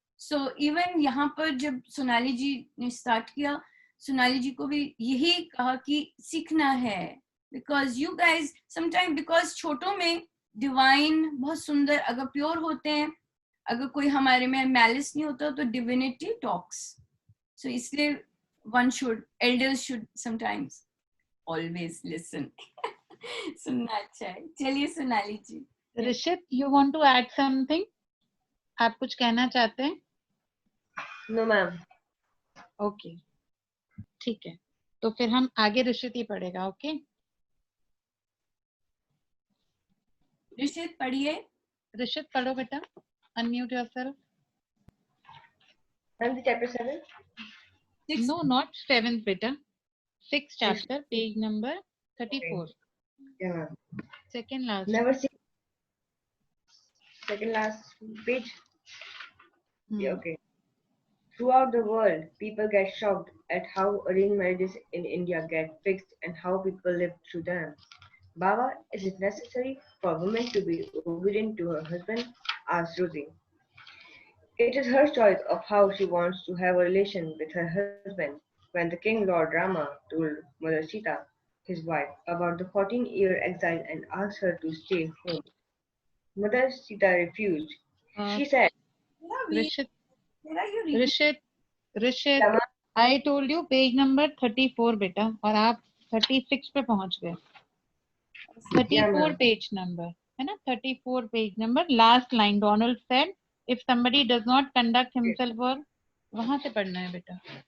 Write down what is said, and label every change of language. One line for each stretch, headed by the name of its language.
English: so even
Hindi: यहाँ पर जब सोनाली जी ने स्टार्ट किया, सोनाली जी को भी यही कहा कि सीखना है,
English: because you guys sometime, because
Hindi: छोटों में डिवाइन बहुत सुंदर, अगर प्योर होते हैं अगर कोई हमारे में मैलिस नहीं होता तो डिविनिटी टॉक्स. सो इसलिए
English: elders should sometimes always listen.
Hindi: सुनना अच्छा है. चलिए सोनाली जी.
English: Rishit, you want to add something?
Hindi: आप कुछ कहना चाहते हैं?
English: No, ma'am.
Hindi: ओके, ठीक है, तो फिर हम आगे ऋषित ही पढ़ेगा.
English: okay,
Hindi: ऋषित पढ़िए. ऋषित पढ़ो बेटा,
English: Unmute yourself. Ma'am, the chapter 7. No, not 7th बेटा, 6th chapter, page number 34. Yeah, ma'am. Second last. Never see. Second last page. Yeah, okay. Throughout the world, people get shocked at how arranged marriages in India get fixed and how people live through them. Baba, is it necessary for women to be obedient to her husband? Asked Rosie. It is her choice of how she wants to have a relation with her husband. When the king Lord Rama told Mother Sita, his wife, about the 14-year exile and asked her to stay home, Mother Sita refused. She said, Rishit, Where are you reading? Rishit, I told you page number 34 बेटा,
Hindi: और आप 36 पे पहुंच गए.
English: 34 page number
Hindi: है ना,
English: 34 page number, last line. Donald said, if somebody does not conduct himself, or
Hindi: वहां से पढ़ना है बेटा.